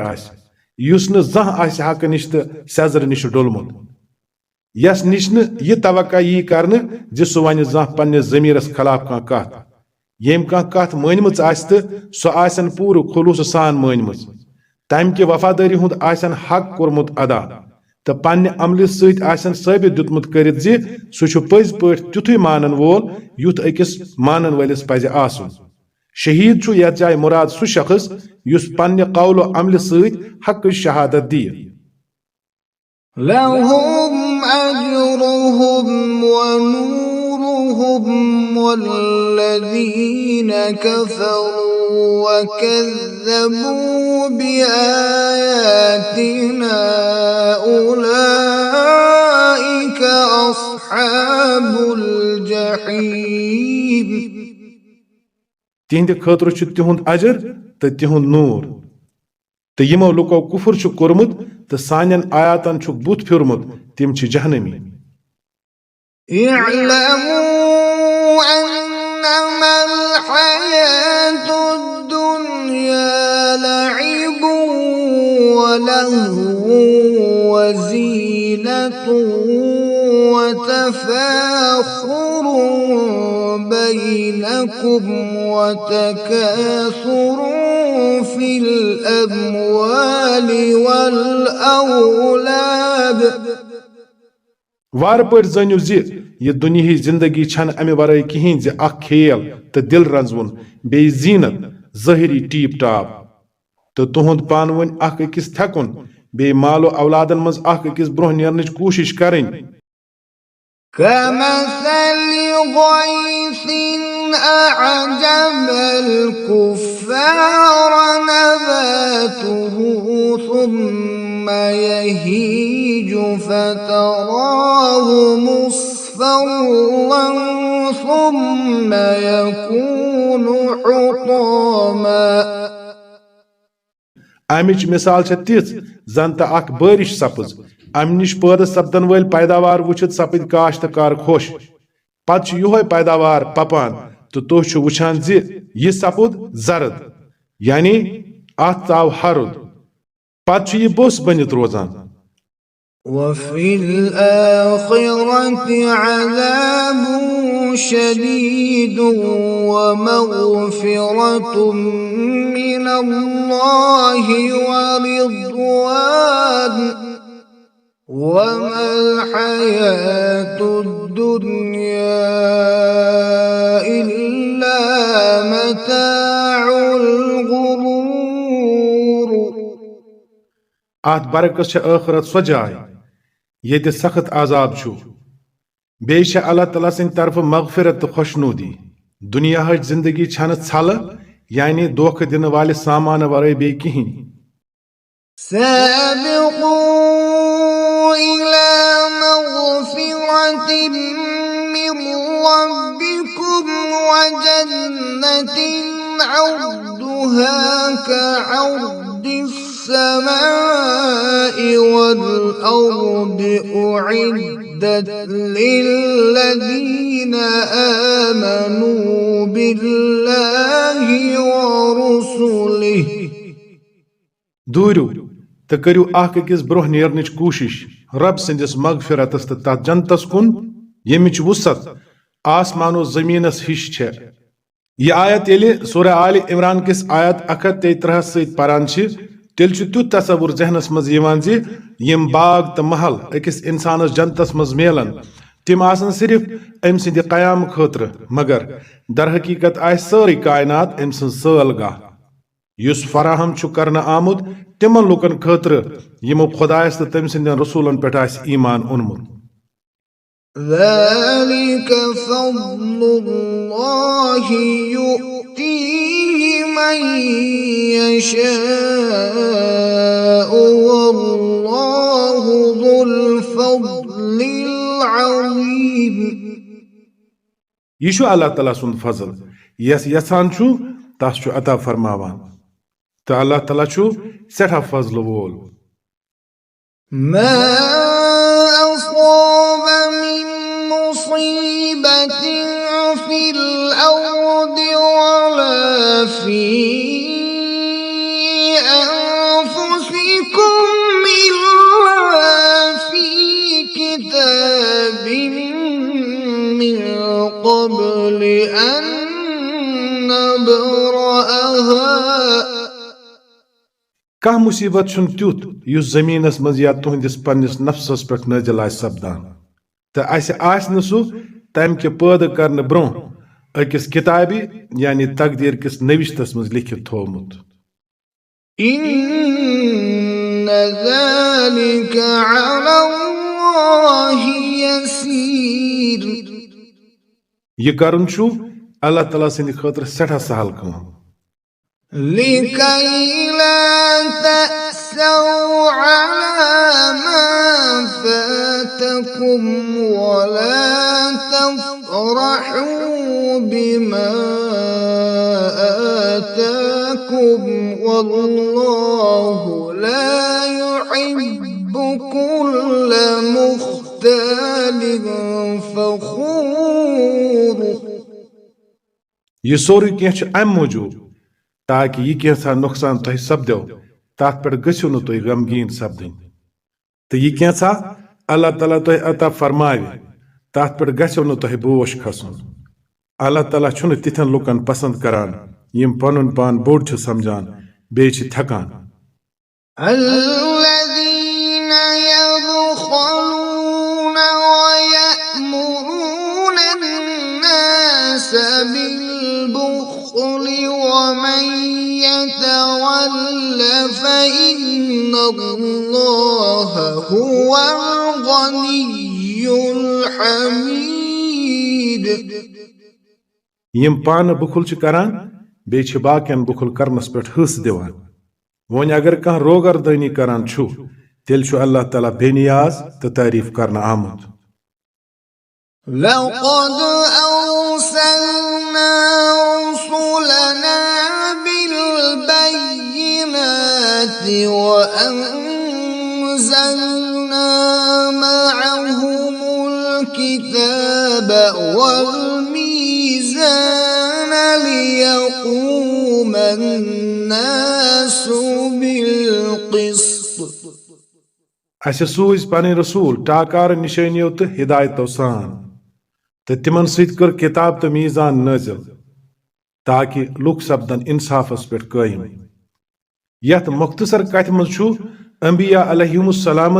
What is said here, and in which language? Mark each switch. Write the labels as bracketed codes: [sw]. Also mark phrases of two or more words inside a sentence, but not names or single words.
[ks] आस युस न जह आस हक निश तो सजर निश डोलमुत यस निश न यह तवक्का यी करने जे सु वन जह पन्निस जमीरस खिलाफ कह कथ येम कह कथ मानमच आस तो सो आसन पूरे खुलूस सान मानमच तम कि वफादारी हुंद आसन हक कोरमुत अदा तो पन्ने अमल सत आसन साबित दितमुत करित जे सु छु पज पठ तिथुय मानन वोल युथ अकिस मानन वलिस पज आसुन. शहीद छु यथ जाय मुराद सु शख्स युस पन्ने कौल अमल सत हक शहादत दी. [ar] لهم أجرهم ونورهم والذين كفروا وكذبوا بآياتنا أولئك أصحاب الجحيم. [ks] तिहंद खतर छु तिहुंद अजर तो तिहुंद नूर तो यमो लुको कुफर छु कोरमुत तो सानन आयातन छु बुत फिरमुत तिम छु जहन्नमी. [ar] اعلموا أنما الحياة الدنيا لعب ولهو وزينة وتفاخر بينكم وتكاثر في الأموال والأولاد. [ks] वार पर जनियो जे ये दुनिया जिंदगी छन अमे वराई कहीं जे अख खेल तो दिल रंजवन बे जीनत ज़ाहिरी टीप टाप तो तुहंद पान वन अख अकिस थकुन बे मालो औलादन मज अख अकिस ब्रोह नेरनच कोशिश करें. [ar] كمثل غيث أعجب الكفار نباته ثم يهيج فتراه مصفرا ثم يكون حطاما. [ks] अमिच मिसाल छ तिच जन अख बारिश सपज अम निश पैद सपदन वल पैदावार वुचित सपद काश्तकार खुश पत युहे पैदावार पपान तो तुह वुछान जे यह सपुद जरद यानी अत आव हरुद पत यह बोस बनित रोजान. [ar] وفي الآخرة عذاب شديد ومغفرة من الله ورضوان وما الحياة الدنيا إلا متاع الغرور. [ks] अत बरकस आखरत सो जाय ये सख्त आजाब छु बे अल्लाह तला सिंद तरफ मगफिरत तो खुशनूदी. दुनिया जिंदगी छन छल यानी दोख दिन वाले सामान वराई बे कहीं. [ar] سابقوا إلى مغفرة من ربكم وجنة عرضها كعرض السماء والأرض أعدت للذين آمنوا بالله ورسله [ks] دوٗرِو تہٕ کٔرِو اکھ أکِس برٛونٛہہ نیرنٕچ کوٗشِش رب سٕنٛدِس مغفرتس تہٕ تتھ جنتس کُن ییٚمِچ وُسعت آسمانو زٔمیٖنس ہِش چھےٚ یہِ آیت ییٚلہِ سورہ آلِ عمران کِس آیت 133 سۭتۍ پران چھِ تیٚلہِ چھُ تیُتھ تصور ذہنس منٛز یِوان زِ یِم باغ تہٕ محل أکِس اِنسانس جنتس منٛز میلن تِم آسن صرف أمۍ سٕنٛدِ قیام خٲطرٕ مگر در حقیقت آسہِ سٲرٕے کائنات أمۍ سٕنٛز سٲل گاہ یُس فراہم چھُ کرنہٕ آمُت تِمن لُکن خٲطرٕ یِمو خۄدایس تہٕ تٔمۍ سٕنٛدٮ۪ن رسوٗلن پٮ۪ٹھ آسہِ ایمان اوٚنمُت [ar] ذلك فضل الله يؤتيه من يشاء والله ذو الفضل العظيم [ks] یہِ چھُ اللہ تعالیٰ سُنٛد فضل یس یژھان چھُ تس چھُ عطا فرماوان تہٕ اللہ تعالیٰ چھُ سٮ۪ٹھاہ فضلہٕ وول [ar] ما أصاب من مصيبة في الأرض ولا في أنفسكم إلا في كتاب من قبل أن نبرأها [ks] کانٛہہ مُصیبت چھُنہٕ تیُتھ یُس زٔمیٖنس منٛز یا تُہنٛدِس پننِس نفسس پٮ۪ٹھ نٲزِل آسہِ سپدان تہٕ اَسہِ آسہِ نہٕ سُہ تمہِ کہِ پٲدٕ کرنہٕ برٛونٛہہ أکِس کِتابہِ یعنی تقدیٖر کِس نٔوِشتس منٛز لیکھِتھ تھوٚومُت [ar] إن ذلك على الله يسير [ks] یہِ کرُن چھُ اللہ تعالیٰ سٕنٛدِ خٲطرٕ سٮ۪ٹھاہ سہل کٲم [ar] لكي لا تأسوا على ما فاتكم ولا تفرحوا بما آتاكم والله لا يحب كل مختال فخور [ks] یہِ سورُے کینٛہہ چھُ امہِ موٗجوٗب تاکہِ یہِ کینٛژھا نۄقصان تۄہہِ سپدیو تتھ پٮ۪ٹھ گٔژھِو نہٕ تُہۍ غمگیٖن سپدٕنۍ تہٕ یہِ کینٛژھا اللہ تعالیٰ تۄہہِ عطا فرماوِ تتھ پٮ۪ٹھ گژھِو نہٕ تۄہہِ بوش کھسُن اللہ تعالیٰ چھُنہٕ تِتھٮ۪ن لُکن پسنٛد کران یِم پنُن پان بوٚڑ چھِ سمجھان بیٚیہِ چھِ تھٮ۪کان [ar] الذين يبخلون ويأمرون الناس بالبخل ومن يتول فإن الله هو الغني الحميد [ks] یِم پانہٕ بُخل چھِ کران بیٚیہِ چھِ باقین بُخل کرنس پٮ۪ٹھ حصہٕ دِوان وۄنۍ اگر کانٛہہ روگردٲنی کران چھُ تیٚلہِ چھُ اللہ تعالیٰ بے نیاز تہٕ تعریف کرنہٕ آمُت [ar] لقد أرسلنا رسلنا بالبينات وأنزلنا معهم الكتاب والميزان ليقوم الناس بالقسط [ks] اسہِ سوٗزۍ پنٕنۍ رسوٗل ٹاکارٕ نِشٲنیو تہٕ ہدایتو سان تہٕ تِمن سۭتۍ کٔر کِتاب تہٕ میٖزان نٲزِل تاکہِ لُکھ سپدن انصافس پٮ۪ٹھ قٲیِم یتھ مختصر کتھِ منٛز چھُ انبیاء [ar] علیہم السلامن